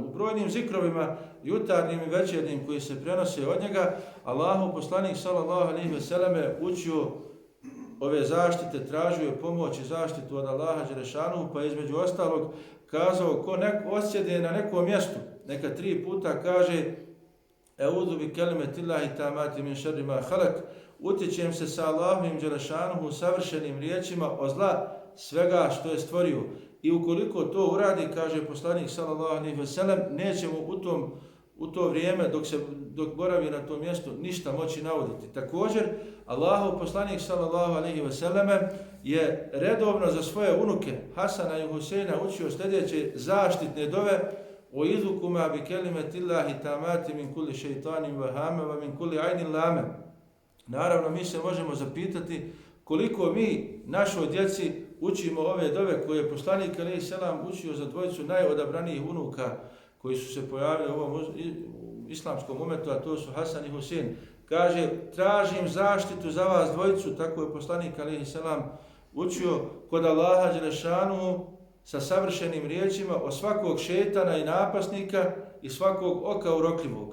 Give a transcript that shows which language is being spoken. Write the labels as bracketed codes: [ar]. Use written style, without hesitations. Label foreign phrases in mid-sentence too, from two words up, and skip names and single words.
[bs] U brojnim zikrovima, jutarnjim i večernjim koji se prenose od njega, Allahu poslanik [ar] صلى الله عليه وسلم [bs] učio ove zaštite, tražio je pomoć i zaštitu od Allaha dželešanuhu, pa između ostalog kazao ko osjede na nekom mjestu, neka 3 puta kaže [ar] أعوذ بكلمات الله التامات من شر ما خلق, [bs] utječem se sa Allahovim dželešanuhu savršenim riječima o zla svega što je stvorio. I ukoliko to uradi, kaže poslanik [ar] صلى الله عليه وسلم, [bs] nećemo u to vrijeme dok boravi na tom mjestu ništa moći nauditi. Također, Allahov poslanik [ar] صلى الله عليه وسلم [bs] je redovno za svoje unuke Hasana i Huseina učio sljedeće zaštitne dove: [ar] أعيذكما بكلمات الله التامة من كل شيطان وهامة ومن كل عين لامة. [bs] Naravno, mi se možemo zapitati koliko mi našoj djeci učimo ove dove koje je poslanik [ar] عليه السلام [bs] učio za dvojicu najodabranijih unuka koji su se pojavili u ovom islamskom umetu, a to su Hasan i Husein. Kaže, tražim zaštitu za vas dvojicu, tako je poslanik [ar] عليه السلام [bs] učio kod Allaha dželešanuhu sa savršenim riječima od svakog šetana i napasnika i svakog oka urokljivog.